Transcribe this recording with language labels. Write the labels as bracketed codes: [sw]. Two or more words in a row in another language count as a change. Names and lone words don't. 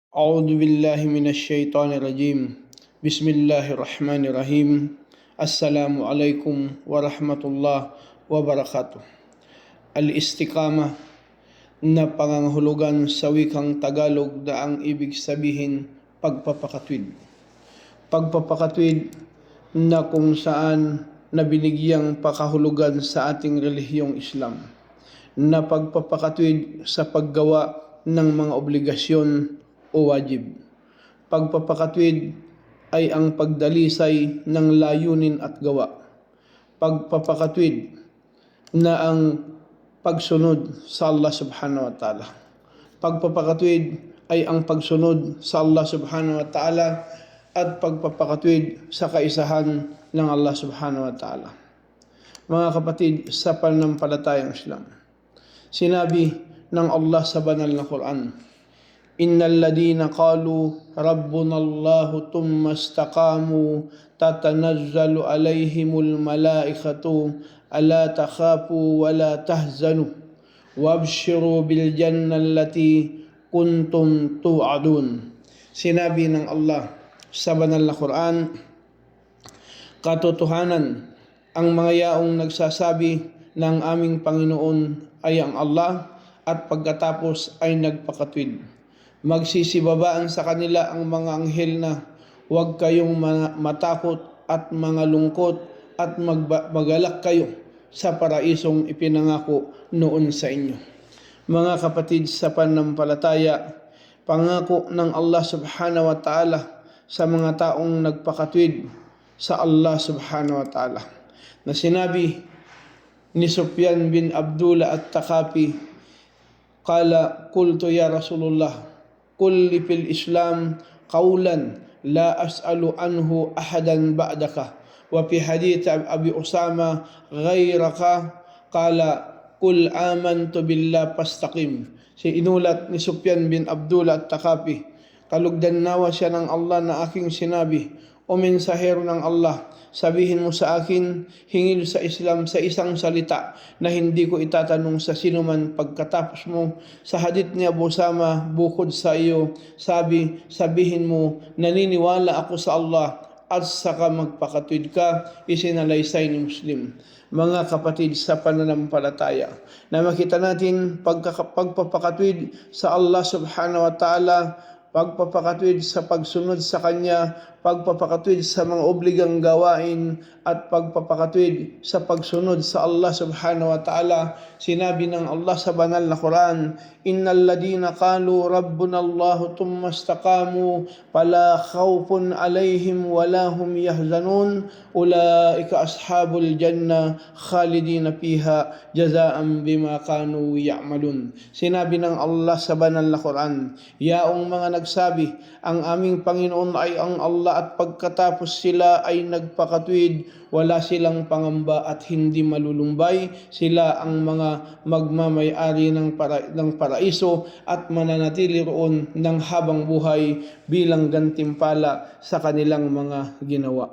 [ar] أعوذ بالله من الشيطان الرجيم بسم الله الرحمن الرحيم السلام عليكم ورحمة الله وبركاته. [tl] Al-istiqamah na pangangahulugan sa wikang Tagalog na ang ibig sabihin pagpapakatwid. Pagpapakatwid na kung saan na binigyang pakahulugan sa ating relihiyong Islam na pagpapakatwid sa paggawa ng mga obligasyon o wajib. Pagpapakatwid ay ang pagdalisay ng layunin at gawa. Pagpapakatwid na ang pagsunod sa Allah [ar] سبحانه وتعالى. [tl] Pagpapakatwid ay ang pagsunod sa Allah [ar] سبحانه وتعالى [tl] at pagpapakatwid sa kaisahan ng Allah [ar] سبحانه وتعالى. [tl] Mga kapatid, sa pananampalatayang Islam, sinabi ng Allah sa banal na Quran, [ar] إن الذين قالوا ربنا الله ثم استقاموا تتنزل عليهم الملائكة ألا تخافوا ولا تحزنوا وأبشروا بالجنة التي كنتم توعدون. [tl] Sinabi ng Allah sa banal na Quran, katotohanan, ang mga yaong nagsasabi ng aming Panginoon ay ang Allah at pagkatapos ay nagpakatwid. Magsisibabaan sa kanila ang mga anghel na huwag kayong matakot at mga lungkot at magalak kayo sa paraisong ipinangako noon sa inyo. Mga kapatid sa pananampalataya, pangako ng Allah [ar] سبحانه وتعالى [tl] sa mga taong nagpakatwid sa Allah [ar] سبحانه وتعالى [tl] na sinabi ni Sufyan bin Abdullah at-Taqafi, [ar] قال قلت يا رسول الله قل لي في الإسلام قولا لا أسأل عنه أحدا بعدك وفي حديث أبي أسامة غيرك قال قل آمنت بالله فاستقم. [tl] Inulat ni Sufyan bin Abdullah at-Taqafi, kalugdan nawa siya ng Allah na aking sinabi, o mensahero ng Allah, sabihin mo sa akin hingil sa Islam sa isang salita na hindi ko itatanong sa sino man pagkatapos mo. Sa hadith ni Abu Usama, bukod sa iyo, sabihin mo, naniniwala ako sa Allah at saka magpakatwid ka, isinalaysay ni Muslim. Mga kapatid sa pananampalataya, na makita natin pagpapakatwid sa Allah [ar] سبحانه وتعالى, [tl] pagpapakatwid sa pagsunod sa Kanya, pagpapakatwid sa mga obligang gawain, at pagpapakatwid sa pagsunod sa Allah [ar] سبحانه وتعالى. [tl] Sinabi ng Allah sa banal na Quran, [ar] إن الذين قالوا ربنا الله ثم استقاموا فلا خوف عليهم ولا هم يحزنون أولئك أصحاب الجنة خالدين فيها جزاء بما كانوا يعملون. [tl] Sinabi ng Allah sa banal na Quran, yaong mga nagsabi ang aming Panginoon ay ang Allah at pagkatapos sila ay nagpakatwid, wala silang pangamba at hindi malulumbay. Sila ang mga magmamayari ng paraiso at mananatili roon ng habang buhay bilang gantimpala sa kanilang mga ginawa.